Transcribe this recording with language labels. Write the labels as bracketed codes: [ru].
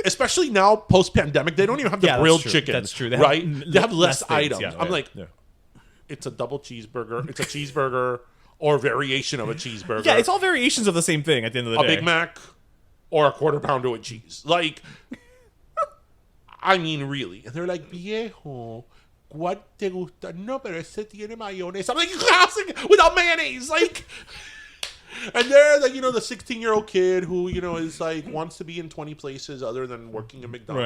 [en] Especially now, post-pandemic, they don't even have the grilled chicken. That's true. They have less items. Yeah, I'm like, it's a double cheeseburger. It's a cheeseburger or variation of a cheeseburger. Yeah, it's all variations of the same thing at the end of the day. A Big Mac or a quarter pounder with cheese. Like, I mean, really. And they're like, [es] viejo, ¿cuál te gusta? No, pero ese tiene mayonnaise. [en] I'm like, classic without mayonnaise. Like, and they're like, the 16-year-old kid who, is like, wants to be in 20 places other than working at McDonald's.